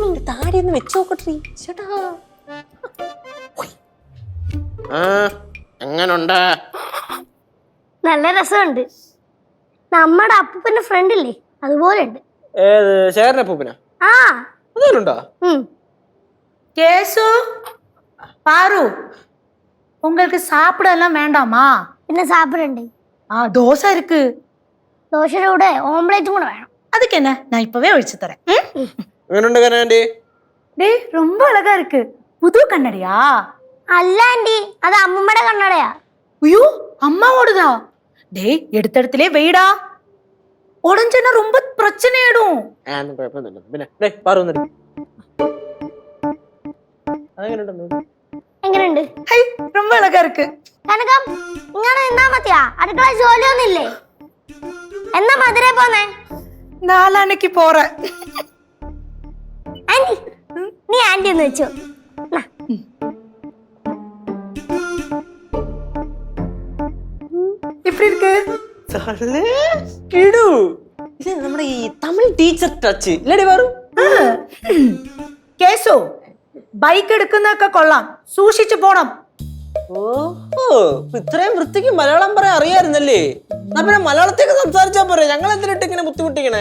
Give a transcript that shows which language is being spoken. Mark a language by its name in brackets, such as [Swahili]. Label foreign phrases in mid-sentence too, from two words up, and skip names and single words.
[Malayalam] താടി ഒന്ന് വെച്ച് നോക്കട്ടെ ചേട്ടാ. എങ്ങനുണ്ട്? നല്ല രസമുണ്ട്. നമ്മുടെ അപ്പൂപ്പന്റെ ഫ്രണ്ട് ഇല്ലേ, അതുപോലെ ഉണ്ട്. ഏത് ശേഖരൻ അപ്പൂപ്പനാ? ആ, അതുണ്ടോ? [Tamil] கேசு பாரு, உங்களுக்கு சாப்பிட எல்லாம் வேண்டாமா? [Malayalam] പിന്നെ സാപ്പിടുണ്ട്. [Tamil] தோசை இருக்கு. [Malayalam] ദോശയുടെ കൂടെ ഓംലേറ്റും കൂടെ വേണം. [Tamil] அதுக்கு என்ன, நான் இப்பவே ஒழிச்சு தரேன். [Malayalam] എങ്ങനുണ്ട് കണ്ണാടി? [Tamil] டேய், ரொம்ப அழகா இருக்கு. புது கண்ணடியா? [Malayalam] അല്ല ആന്റി, അത് അമ്മൂമ്മയുടെ കണ്ണടയാ. [Tamil] ஐயோ, அம்மாவோடதா? டேய், எடுத்த இடத்திலே வெயிடா, உடஞ்சனா ரொம்ப பிரச்சனை ஆயிடும். [Malayalam] പിന്നെ പാറു വന്നിട്ട് എങ്ങനെയുണ്ട്? [Tamil] ஹை, ரொம்ப அழகா இருக்கு. [Malayalam] കനകം, ഇങ്ങനെ നിന്നാ മതിയാ? അടുക്കള ജോലിയൊന്നുമില്ലേ? എന്നാ മധുരേ പോന്നേ? നാളാണെങ്കിൽ പോറேன். ആന്റി, നീ ആന്റി എന്ന് വെച്ചോ. [Tamil] எப்படி இருக்கு? [Malayalam] കിടു, ഇത് നമ്മുടെ ഈ തമിഴ് ടീച്ചർ ടച്ച് ഇല്ലടി പാറു. കേസു, ബൈക്ക് എടുക്കുന്നൊക്കെ കൊള്ളാം, സൂക്ഷിച്ചു പോണം. ഓഹോ, ഇത്രയും വൃത്തിക്ക് മലയാളം പറയാൻ അറിയായിരുന്നല്ലേ? പിന്നെ മലയാളത്തേക്ക് സംസാരിച്ചാ പോരെ, ഞങ്ങൾ എന്തിനിട്ട് ഇങ്ങനെ ബുദ്ധിമുട്ടിക്കണേ?